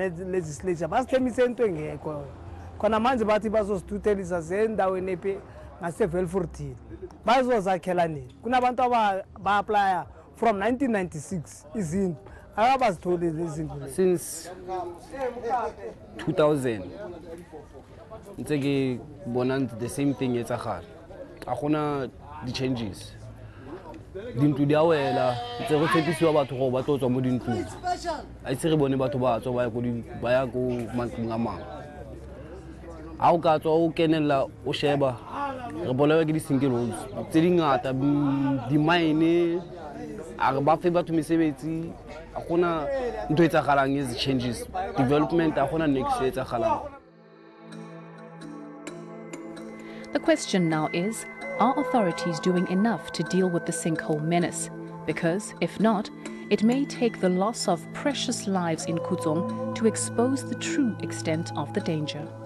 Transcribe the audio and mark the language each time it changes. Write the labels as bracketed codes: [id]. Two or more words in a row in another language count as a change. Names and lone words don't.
[zu] legislature basithembise into engekho khona manje bathi bazosithuthelisa sendaweni ngase-Velfortini bazozakhela nini kunabantu ba-aplya from 1996 izindlu akabazitholile izindlu [st] since 2000 ntse ke bona [en] the same thing [st] etsagala ga gona di-changes dintlo di a wela ntse go tshepisiwa batho gore ba tlo tswa mo dintlong a itse re bone batho ba tswa ba ya ko mantlong a mangwe a o ka tswa o kenelela o sheba re bolewa ke di-single roads tse dingata di-mine a re ba fe batho mesebetsi a gona ntho e tsagalang [en] as changes development [st] a gona next e tsagalang. [en] The question now is, are authorities doing enough to deal with the sinkhole menace? Because if not, it may take the loss of precious lives in Khutsong to expose the true extent of the danger.